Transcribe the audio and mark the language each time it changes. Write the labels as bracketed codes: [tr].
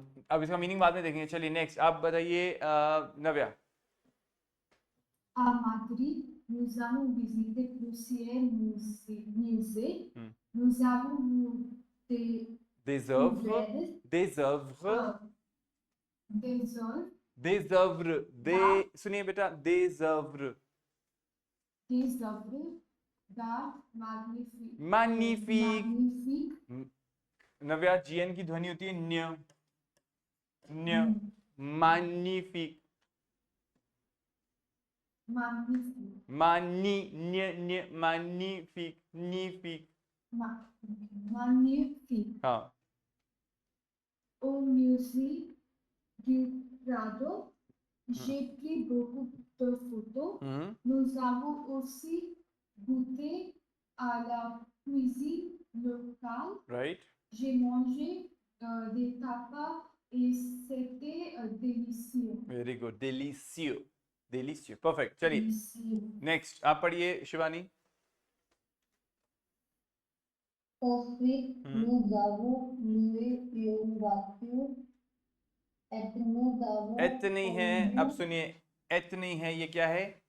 [hi] अब इसका मीनिंग बाद में देखेंगे। चलिए नेक्स्ट, आप बताइए नव्या। आ माधुरी [fr] nous avons visité plusieurs musées. Hmm. Nous avons vu Des œuvres, ouvrières, des œuvres, des œuvres, des œuvres, des, [hi] सुनिए बेटा, [fr] des œuvres, des œuvres d'art magnifiques. magnifique. Magnifique. [hi] नव्या जीएन की ध्वनि होती है न्य, न्य, magnifique, [fr] Magnifique. न्य न्य, magnifique, magnifique. Magnifique. [hi] हाँ, [fr] Au musée du Prado, j'ai pris beaucoup de photos. Nous avons aussi goûté à la cuisine locale. [en] right. [fr] J'ai mangé des tapas et c'était délicieux. [en] Very good, délicieux, délicieux, perfect. [hi] चलिए, [fr] Délicieux. [hi] next आप पढ़िए Shivani. [fr] Ensuite, nous avons loué une voiture et nous avons [hi] एत नहीं है, अब सुनिए, एत नहीं है, ये क्या है?